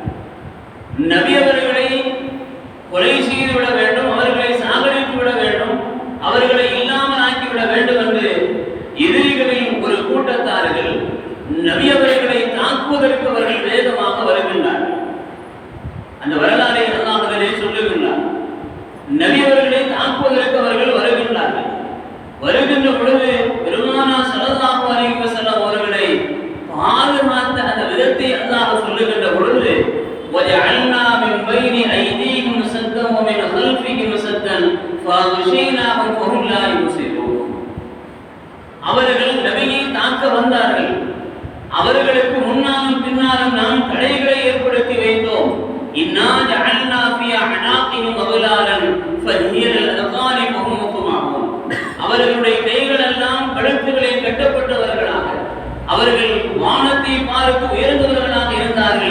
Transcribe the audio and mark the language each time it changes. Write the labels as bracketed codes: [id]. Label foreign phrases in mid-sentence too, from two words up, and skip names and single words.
[ta] நபி அவர்களை கொலை செய்து விட வேண்டும், அவர்களை சாகடித்து விட வேண்டும், அவர்களை இல்லாமல் ஆக்கிவிட வேண்டும் என்று எதிரிகளில் ஒரு கூட்டத்தார்கள் நபி அவர்களை தாக்குவதற்கு அவர்கள் வேகமாக வருகின்றார்கள். அந்த வரலாறை அல்லாஹ் அதிலே சொல்லுகின்றார். நபி அவர்களை தாக்குவதற்கு அவர்கள் வருகின்றார்கள். வருகின்ற பொழுது பெருமானார் [ar] صلى الله عليه وسلم [ta] அவர்களை பாதுகாத்த அந்த விதத்தை அல்லாஹ் சொல்லுகின்ற பொழுது [ar] وَجَعَلْنَا مِنْ بَيْنِ أَيْدِيهِمْ سَدًّا وَمِنْ خَلْفِهِمْ سَدًّا فَأَغْشَيْنَاهُمْ فَهُمْ لَا يُبْصِرُونَ. [ta] அவர்கள் நபியை தாக்க வந்தார்கள். அவர்களுக்கு முன்னாலும் பின்னாலும் நாம் தடைகளை ஏற்படுத்தி வைத்தோம். [ar] إنا جعلنا في أعناقهم أغلالا فهي إلى الأذقان فهم مقمحون. [ta] அவர்களுடைய கைகள் எல்லாம் கழுத்துகளில் கட்டப்பட்டவர்களாக, அவர்கள் வானத்தை பார்த்து உயர்ந்தவர்களாக இருந்தார்கள்.